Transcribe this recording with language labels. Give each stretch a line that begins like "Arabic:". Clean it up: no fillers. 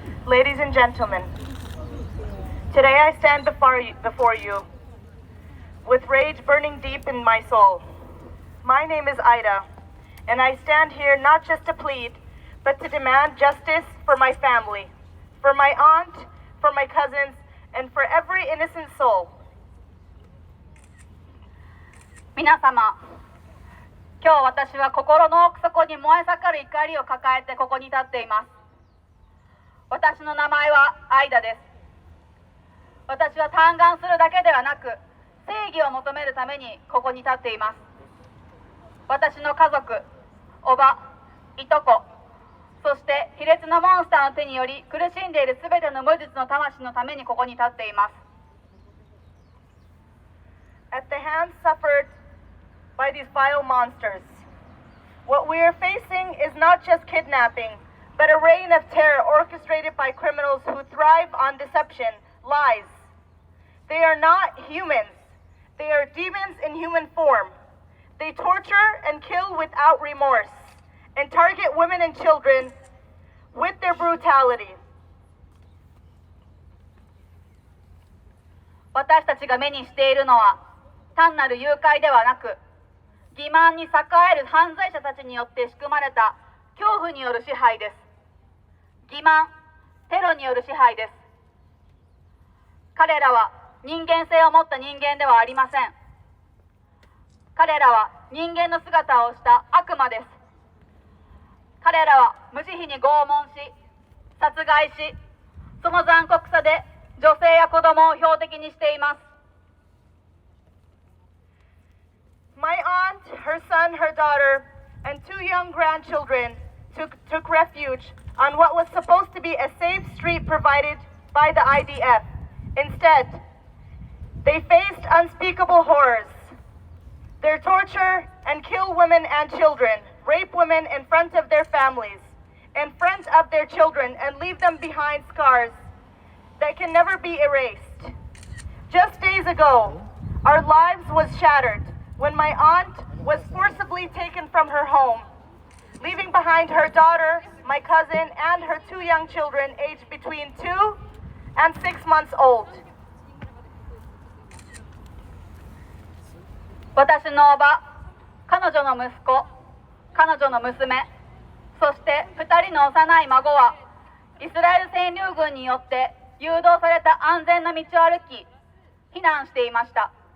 English: Ladies and gentlemen, today I stand before you with rage burning deep in my soul. My name is Ida, and I stand here not just to plead, but to demand justice for my family, for my aunt, for my cousins, and for every innocent soul.
Japanese: 皆様、今日私は心の奥底に燃え盛る怒りを抱えてここに立っています。私の名前はアイダです。私は嘆願するだけではなく、正義を求めるためにここに立っています。私の家族、おば、いとこ、そして卑劣なモンスターの手により苦しんでいるすべての無実の魂のためにここに立っています。
English: At the hands suffered by these vile monsters, what we are facing is not just kidnapping, but a reign of terror orchestrated by criminals who thrive on deception, lies. They are not humans. They are demons in human form. They torture and kill without remorse and target women and children with their brutality.
Japanese: 私たちが目にしているのは単なる誘拐ではなく、欺瞞に栄える犯罪者たちによって仕組まれた恐怖による支配です。欺瞞、テロによる支配です。彼らは人間性を持った人間ではありません。彼らは人間の姿をした悪魔です。彼らは無慈悲に拷問し、殺害し、その残酷さで女性や子供を標的にしています。
English: My aunt, her son, her daughter, and 2 young grandchildren took refuge on what was supposed to be a safe street provided by the IDF. Instead, they faced unspeakable horrors. They torture and kill women and children, rape women in front of their families, in front of their children, and leave them behind scars that can never be erased. Just days ago, our lives was shattered when my aunt was forcibly taken from her home, leaving behind her daughter, my cousin, and her 2 young children aged between 2 and 6 months old.
Japanese: 私のおば、彼女の息子、彼女の娘、そして2人の幼い孫はイスラエル占領軍によって誘導された安全な道を歩き、避難していました。